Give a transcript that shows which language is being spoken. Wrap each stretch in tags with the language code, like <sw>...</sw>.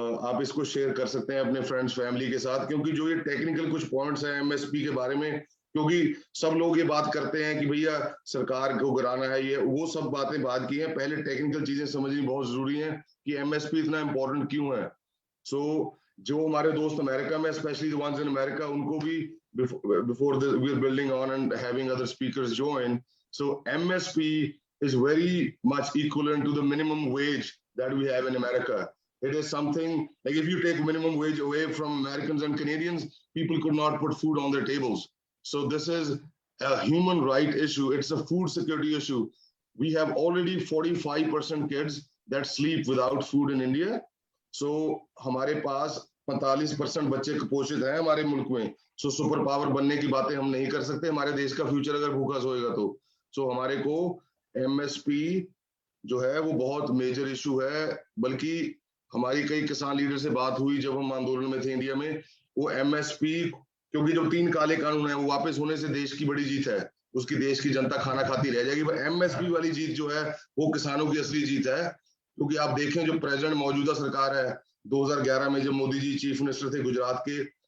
<hi>आप इसको शेयर कर सकते हैं अपने फ्रेंड्स फैमिली के साथ क्योंकि जो ये टेक्निकल कुछ पॉइंट्स हैं एमएसपी के बारे में क्योंकि सब लोग ये बात करते हैं कि भैया सरकार को गिराना है ये वो सब बातें बात की हैं पहले टेक्निकल चीजें समझनी बहुत जरूरी है कि एमएसपी इतना इंपॉर्टेंट क्यों है सो जो हमारे दोस्त अमेरिका में</hi> <en>specially the ones in America</en> <hi>उनको भी</hi> <en>Before we are building on and having other speakers join so MSP is very much equivalent to the minimum wage that we have in America. It is something like if you take minimum wage away from Americans and Canadians, people could not put food on their tables. So this is a human right issue. It's a food security issue. We have already 45% kids that sleep without food in India.</en> <hi>So हमारे पास 45% बच्चे कुपोषित हैं हमारे मुल्क में. So super power बनने की बातें हम नहीं कर सकते. हमारे देश का फ्यूचर अगर भूखा सोएगा तो. So हमारे को एमएसपी जो है वो बहुत मेजर इशू है बल्कि हमारी कई किसान लीडर से बात हुई जब हम आंदोलन में थे इंडिया में वो एमएसपी क्योंकि जो 3 काले कानून है वो वापस होने से देश की बड़ी जीत है उसकी देश की जनता खाना खाती रह जाएगी पर एमएसपी वाली जीत जो है वो किसानों की असली जीत है क्योंकि आप देखें जो प्रेजेंट मौजूदा सरकार है 2011 में जब मोदी जी चीफ मिनिस्टर थे गुजरात के</hi>